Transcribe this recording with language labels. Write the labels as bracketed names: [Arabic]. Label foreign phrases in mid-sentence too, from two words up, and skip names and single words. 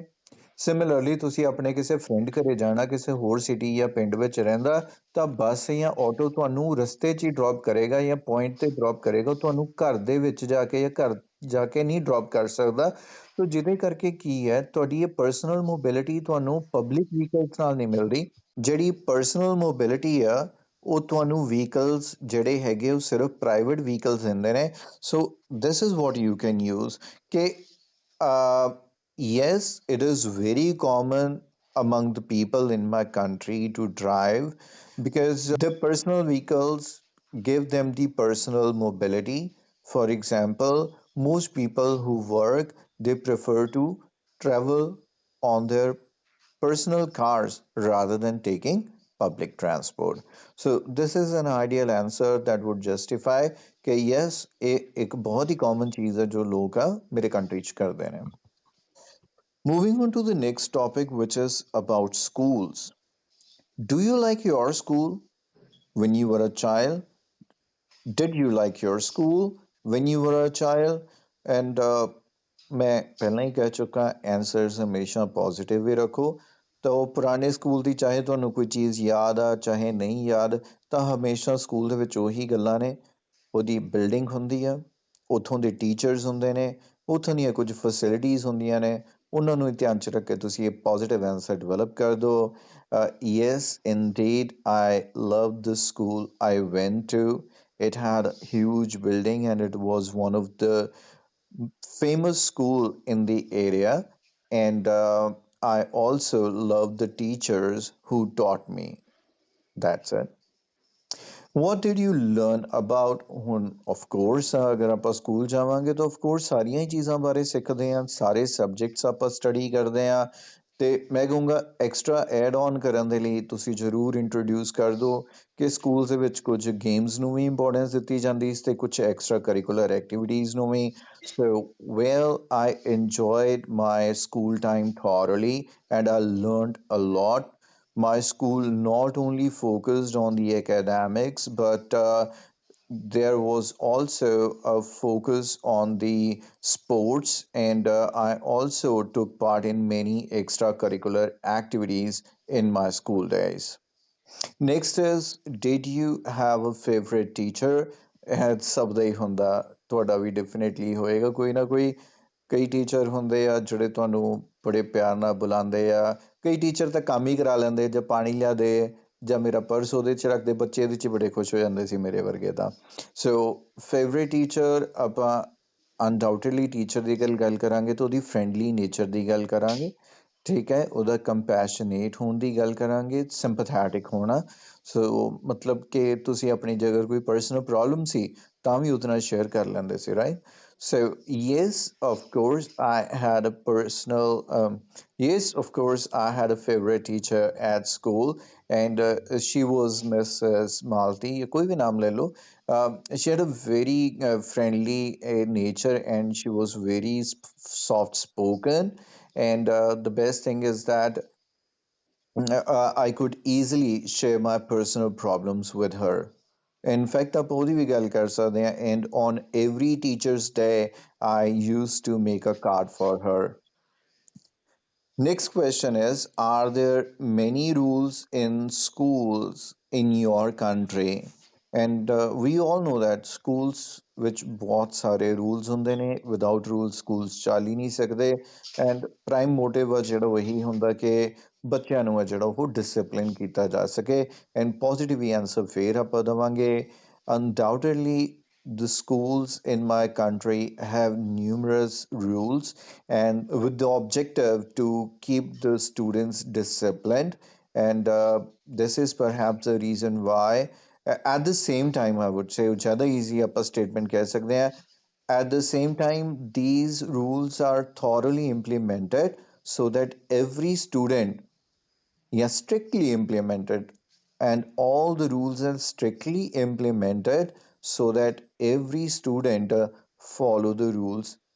[Punjabi] ਸਿਮਿਲਰਲੀ ਤੁਸੀਂ ਆਪਣੇ ਕਿਸੇ ਫਰੈਂਡ ਘਰੇ ਜਾਣਾ, ਕਿਸੇ ਹੋਰ ਸਿਟੀ ਜਾਂ ਪਿੰਡ ਵਿੱਚ ਰਹਿੰਦਾ, ਤਾਂ ਬੱਸ ਜਾਂ ਆਟੋ ਤੁਹਾਨੂੰ ਰਸਤੇ 'ਚ ਹੀ ਡ੍ਰੌਪ ਕਰੇਗਾ ਜਾਂ ਪੁਆਇੰਟ ਤੇ ਡ੍ਰੌਪ ਕਰੇਗਾ, ਤੁਹਾਨੂੰ ਘਰ ਦੇ ਵਿੱਚ ਜਾ ਕੇ ਜਾਂ ਘਰ ਜਾ ਕੇ ਨਹੀਂ ਡ੍ਰੌਪ ਕਰ ਸਕਦਾ. ਸੋ ਜਿਹਦੇ ਕਰਕੇ ਕੀ ਹੈ, ਤੁਹਾਡੀ ਇਹ [English] personal mobility [Punjabi] ਤੁਹਾਨੂੰ [English] public vehicles [Punjabi] ਨਾਲ ਨਹੀਂ ਮਿਲਦੀ. ਜਿਹੜੀ [English] personal mobility [Punjabi] ਆ ਉਹ ਤੁਹਾਨੂੰ ਵਹੀਕਲਸ ਜਿਹੜੇ ਹੈਗੇ ਉਹ ਸਿਰਫ [English] private vehicles [Punjabi] ਦਿੰਦੇ ਨੇ. [English] So this is what you can use ਕਿ yes, it is very common among the people in my country to drive because the personal vehicles give them the personal mobility. For example, most people who work, they prefer to travel on their personal cars rather than taking public transport. So this is an ideal answer that would justify कि yes, [Punjabi] ਇਹ ਇੱਕ ਬਹੁਤ ਹੀ common ਚੀਜ਼ ਹੈ ਜੋ ਲੋਕ ਆ ਮੇਰੇ ਕੰਟਰੀ 'ਚ ਕਰਦੇ ਨੇ. [English] Moving on to the next topic, which is about schools. Do you like your school when you were a child? Did you like your school when you were a child? [Punjabi] And ਮੈਂ ਪਹਿਲਾਂ ਹੀ ਕਹਿ ਚੁੱਕਾ, ਆਨਸਰਸ ਹਮੇਸ਼ਾ ਪੋਜ਼ਿਟਿਵ ਹੀ ਰੱਖੋ. ਤਾਂ ਉਹ ਪੁਰਾਣੇ ਸਕੂਲ ਦੀ ਚਾਹੇ ਤੁਹਾਨੂੰ ਕੋਈ ਚੀਜ਼ ਯਾਦ ਆ ਚਾਹੇ ਨਹੀਂ ਯਾਦ, ਤਾਂ ਹਮੇਸ਼ਾ ਸਕੂਲ ਦੇ ਵਿੱਚ ਉਹੀ ਗੱਲਾਂ ਨੇ. ਉਹਦੀ ਬਿਲਡਿੰਗ ਹੁੰਦੀ ਆ, ਉੱਥੋਂ ਦੇ ਟੀਚਰਸ ਹੁੰਦੇ ਨੇ, ਉੱਥੋਂ ਦੀਆਂ ਕੁਝ ਫੈਸਿਲਿਟੀਜ਼ ਹੁੰਦੀਆਂ ਨੇ, ਉਹਨਾਂ ਨੂੰ ਧਿਆਨ 'ਚ ਰੱਖ ਕੇ ਤੁਸੀਂ ਇਹ [English] positive answer develop [Punjabi] ਕਰ ਦਿਓ. [English] Yes, indeed, I love the school I went to. It had a huge building and it was one of the famous school in the area. And I also love the teachers who taught me. That's it. What did you learn about [Punjabi] ਹੁਣ [English] of course [Punjabi] ਅਗਰ ਆਪਾਂ ਸਕੂਲ ਜਾਵਾਂਗੇ ਤਾਂ [English] of course [Punjabi] ਸਾਰੀਆਂ ਹੀ ਚੀਜ਼ਾਂ ਬਾਰੇ ਸਿੱਖਦੇ ਹਾਂ, ਸਾਰੇ ਸਬਜੈਕਟਸ ਆਪਾਂ ਸਟੱਡੀ ਕਰਦੇ ਹਾਂ. ਤੇ ਮੈਂ ਕਹੂੰਗਾ [English] extra add on [Punjabi] ਕਰਨ ਦੇ ਲਈ ਤੁਸੀਂ ਜ਼ਰੂਰ ਇੰਟਰੋਡਿਊਸ ਕਰ ਦਿਓ ਕਿ ਸਕੂਲ ਦੇ ਵਿੱਚ ਕੁਝ ਗੇਮਸ ਨੂੰ ਵੀ ਇੰਪੋਰਟੈਂਸ ਦਿੱਤੀ ਜਾਂਦੀ ਤੇ ਕੁਝ [English] extra curricular activities [Punjabi] ਨੂੰ ਵੀ [English] so well I enjoyed my school time thoroughly and I learned a lot. My school not only focused on the academics but there was also a focus on the sports, and I also took part in many extracurricular activities in my school days. Next is, did you have a favorite teacher? [Punjabi] ਇਹ ਸਭ ਦਾ ਹੀ ਹੁੰਦਾ, ਤੁਹਾਡਾ ਵੀ ਡੈਫੀਨੇਟਲੀ ਹੋਏਗਾ ਕੋਈ ਨਾ ਕੋਈ। ਕਈ ਟੀਚਰ ਹੁੰਦੇ ਆ ਜਿਹੜੇ ਤੁਹਾਨੂੰ ਬੜੇ ਪਿਆਰ ਨਾਲ ਬੁਲਾਉਂਦੇ ਆ, ਕਈ ਟੀਚਰ ਤਾਂ ਕੰਮ ਹੀ ਕਰਾ ਲੈਂਦੇ, ਜਾਂ ਪਾਣੀ ਲਿਆ ਦੇ ਜਾਂ ਮੇਰਾ ਪਰਸ ਉਹਦੇ 'ਚ ਰੱਖਦੇ, ਬੱਚੇ ਇਹਦੇ 'ਚ ਬੜੇ ਖੁਸ਼ ਹੋ ਜਾਂਦੇ ਸੀ ਮੇਰੇ ਵਰਗੇ ਤਾਂ। ਸੋ [English] favourite teacher [Punjabi] ਆਪਾਂ [English] undoubtedly teacher [Punjabi] ਦੀ ਗੱਲ ਕਰਾਂਗੇ ਤਾਂ ਉਹਦੀ [English] friendly nature [Punjabi] ਦੀ ਗੱਲ ਕਰਾਂਗੇ, ਠੀਕ ਹੈ, ਉਹਦਾ ਕੰਪੈਸ਼ਨੇਟ ਹੋਣ ਦੀ ਗੱਲ ਕਰਾਂਗੇ, ਸਿੰਪਥੈਟਿਕ ਹੋਣਾ। ਸੋ ਮਤਲਬ ਕਿ ਤੁਸੀਂ ਆਪਣੀ ਜਗ੍ਹਾ ਕੋਈ [English] personal problem [Punjabi] ਸੀ ਤਾਂ ਵੀ ਉਹਦੇ ਨਾਲ ਸ਼ੇਅਰ ਕਰ ਲੈਂਦੇ ਸੀ, ਰਾਈਟ? [English] So yes, of course, I had a favorite teacher at school, and she was Mrs. [Hindi] Malti. कोई भी नाम ले लो. [English] She had a very friendly nature, and she was very soft spoken. And the best thing is that I could easily share my personal problems with her. In fact, [Punjabi] आप ਉਹਦੀ ਵੀ ਗੱਲ ਕਰ ਸਕਦੇ ਹਾਂ, [English] and on every teacher's day, I used to make a card for her. Next question is, are there many rules in schools in your country? And we all know that schools [Punjabi] ਵਿੱਚ ਬਹੁਤ ਸਾਰੇ [English] rules [Punjabi] ਹੁੰਦੇ ਨੇ, [English] without rules schools [Punjabi] ਚੱਲ ਹੀ ਨਹੀਂ ਸਕਦੇ, [English] and prime motive [Punjabi] ਆ ਜਿਹੜਾ ਉਹੀ ਹੁੰਦਾ ਕਿ ਬੱਚਿਆਂ ਨੂੰ ਆ ਜਿਹੜਾ ਉਹ discipline ਕੀਤਾ ਜਾ ਸਕੇ। [English] and positive answer [Punjabi] ਫੇਰ ਆਪਾਂ ਦੇਵਾਂਗੇ, [English] undoubtedly the schools in my country have numerous rules and with the objective to keep the students disciplined, and this is perhaps the reason why at the same time I would say ज़्यादा easy upper statement [Hindi] कह सकते हैं, [English] at the same time these rules are thoroughly implemented so that every student, yes, strictly implemented, and all the rules are strictly implemented so that every student follow the rules